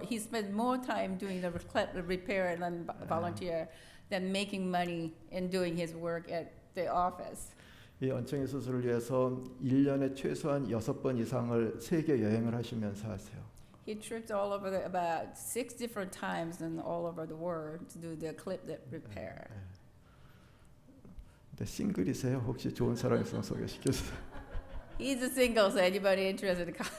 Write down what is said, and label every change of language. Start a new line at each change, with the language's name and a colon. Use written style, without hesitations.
English: He spent more time doing the repair and volunteer than making money and doing his work at the office.
Korean: 이 원청이 수술을 위해서 1년에 최소한 6번 이상을 세계 여행을 하시면서 하세요.
English: He tripped all over about 6 different times and all over the world to do the clip lip repair.
Korean: 근데 싱글이세요? 혹시 좋은 사람 있으면 소개시켜주세요.
English: He's a single, so anybody interested?